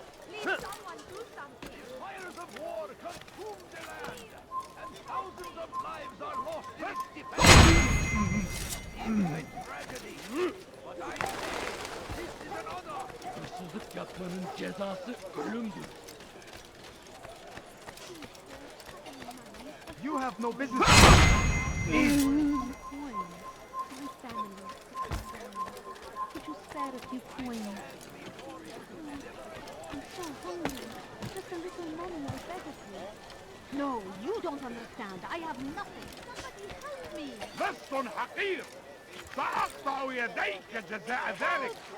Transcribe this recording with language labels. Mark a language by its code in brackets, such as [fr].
[en] Please, someone do something. The fires of war consume the land, and thousands of lives are lost in its defense. It's a tragedy, but I say this is an honor. [tr] Hırsızlık yapmanın cezası ölümdür. [en] You have no business. Coin. My family. Could you spare a few coins? I'm so hungry. Just a little money, I beg of you. No, you don't understand. I have nothing. Somebody help me. [ar] لص حقير سأقطع يديك جزاء ذلك.